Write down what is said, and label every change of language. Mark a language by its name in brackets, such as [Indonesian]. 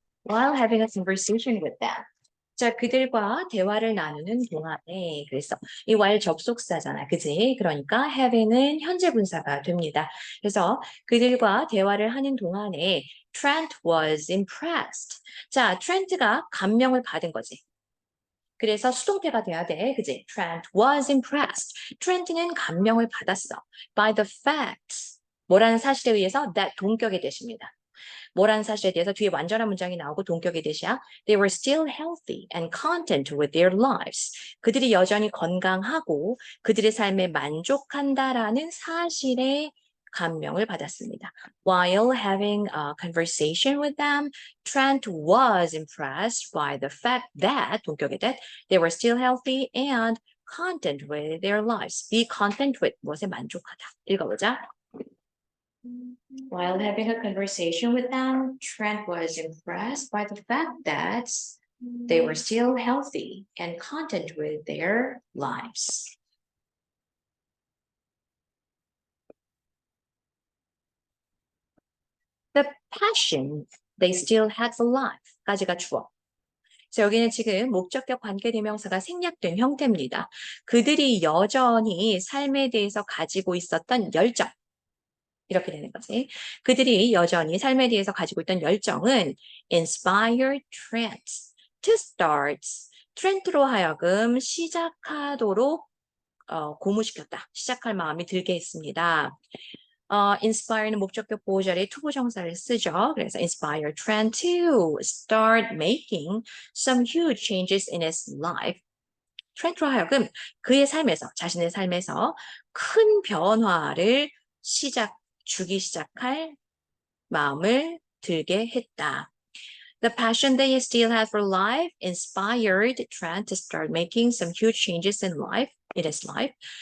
[English] while having a conversation with them. [Korean] 자, 그들과 대화를 나누는 동안에 그래서 이 while 접속사잖아. 그지? 그러니까 having은 현재 분사가 됩니다. 그래서 그들과 대화를 하는 동안에 [English] Trent was impressed. [Korean] 자, Trent가 감명을 받은 거지. 그래서 수동태가 돼야 돼. [English] 그지? Trent was impressed. [Korean] Trent는 감명을 받았어. [English] By the fact. [Korean] 뭐라는 사실에 의해서 that 동격의 대시입니다. 뭐라는 사실에 대해서 뒤에 완전한 문장이 나오고 동격의 대시야. [English] They were still healthy and content with their lives. [Korean] 그들이 여전히 건강하고 그들의 삶에 만족한다라는 사실에 감명을 받았습니다. [English] While having a conversation with them, Trent was impressed by the fact that, [Korean] 동격의 [English] that, they were still healthy and content with their lives. Be content with, [Korean] 무엇에 만족하다. 읽어보자. [English] While having a conversation with them, Trent was impressed by the fact that they were still healthy and content with their lives. The passion they still had for life까지가 주어. [Korean] 자, 여기는 지금 목적격 관계대명사가 생략된 형태입니다. 그들이 여전히 삶에 대해서 가지고 있었던 열정. 이렇게 되는 거지. 그들이 여전히 삶에 대해서 가지고 있던 열정은 [English] inspired Trent to start. [Korean] 트렌트로 하여금 시작하도록 고무시켰다. 시작할 마음이 들게 했습니다. inspire는 목적격 보호 자리에 투부정사를 쓰죠. [English] 그래서 inspire Trent to start making some huge changes in his life. [Korean] 트렌트로 하여금 그의 삶에서, 자신의 삶에서 큰 변화를 주기 시작할 마음을 들게 했다. [English] The passion they still had for life inspired Trent to start making some huge changes in his life.